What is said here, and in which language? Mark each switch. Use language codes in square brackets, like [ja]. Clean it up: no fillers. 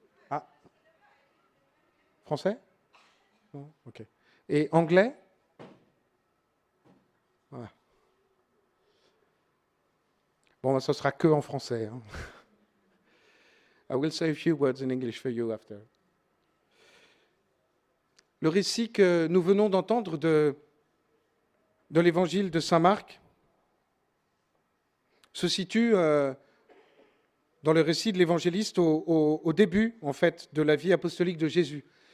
[fr] Ah, français? Non, ok. Et anglais? Voilà. Bon, ce sera que en français. Hein. [en] I will say a few words in English for you after. [fr] Le récit que nous venons d'entendre de l'évangile de saint Marc se situe dans le récit de l'évangéliste au début, en fait, de la vie apostolique de Jésus.